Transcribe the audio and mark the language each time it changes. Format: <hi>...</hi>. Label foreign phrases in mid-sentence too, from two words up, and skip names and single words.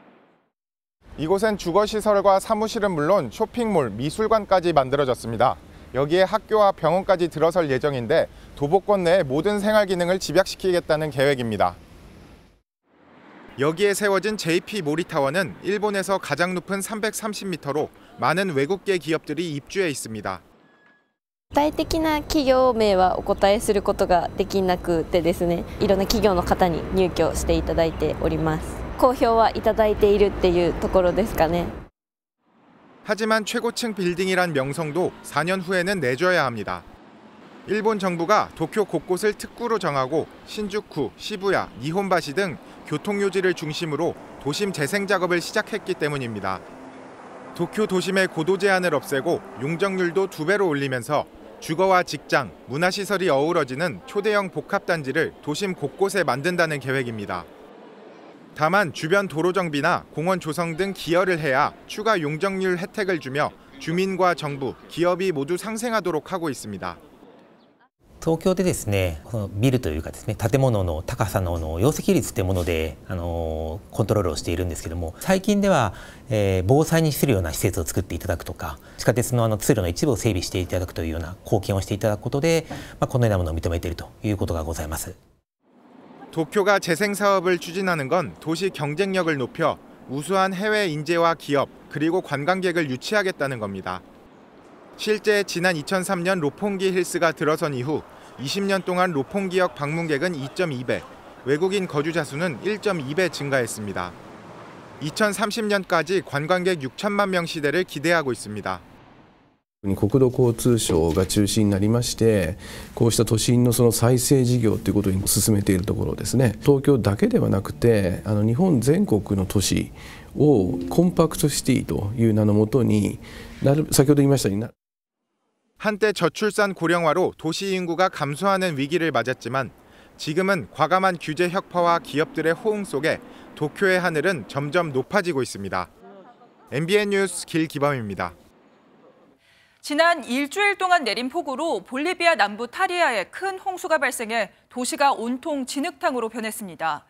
<ko>이곳엔 주거시설과 사무실은 물론 쇼핑몰, 미술관까지 만들어졌습니다. 여기에 학교와 병원까지 들어설 예정인데 도보권 내 모든 생활 기능을 집약시키겠다는 계획입니다. 여기에 세워진 JP 모리타워는 일본에서 가장 높은 330m로 많은 외국계 기업들이 입주해 있습니다.</ko> <ja>具体的な企業名はお答えすることができなくてですね、いろんな企業の方に入居していただいております。好評はいただいているっていうところですかね。</ja> <ko>하지만 최고층 빌딩이란 명성도 4년 후에는 내줘야 합니다. 일본 정부가 도쿄 곳곳을 특구로 정하고 신주쿠, 시부야, 니혼바시 등 교통요지를 중심으로 도심 재생 작업을 시작했기 때문입니다. 도쿄 도심의 고도 제한을 없애고 용적률도 2배로 올리면서 주거와 직장, 문화시설이 어우러지는 초대형 복합단지를 도심 곳곳에 만든다는 계획입니다. 다만 주변 도로 정비나 공원 조성 등 기여를 해야 추가 용적률 혜택을 주며 주민과 정부, 기업이 모두 상생하도록 하고 있습니다.</ko> <ja>東京でですね、このビルというかですね、建物の高さの容積率というものでコントロールをしているんですけども、最近では、防災に資するような施設を作っていただくとか、地下鉄の通路の一部を整備していただくというような貢献をしていただくことで、このようなものを認めているということがございます。</ja> <ko>도쿄가 재생 사업을 추진하는 건 도시 경쟁력을 높여 우수한 해외 인재와 기업 그리고 관광객을 유치하겠다는 겁니다. 실제 지난 2003년 롭pongi 힐스가 들어선 이후 20년 동안 롭pongi역 방문객은 2.2배, 외국인 거주자 수는 1.2배 증가했습니다. 2030년까지 관광객 6천만 명 시대를 기대하고 있습니다.</ko> <ja>国土交通省が中心になりまして、こうした都心のその再生事業ということに進めているところですね。東京だけではなくて、日本全国の都市をコンパクトシティという名のもとに、先ほど言いましたように。</ja> <ko>한때 저출산 고령화로 도시 인구가 감소하는 위기를 맞았지만 지금은 과감한 규제 혁파와 기업들의 호응 속에 도쿄의 하늘은 점점 높아지고 있습니다. MBN 뉴스 길기범입니다. 지난 일주일 동안 내린 폭우로 볼리비아 남부 타리아에 큰 홍수가 발생해 도시가 온통 진흙탕으로 변했습니다.</ko>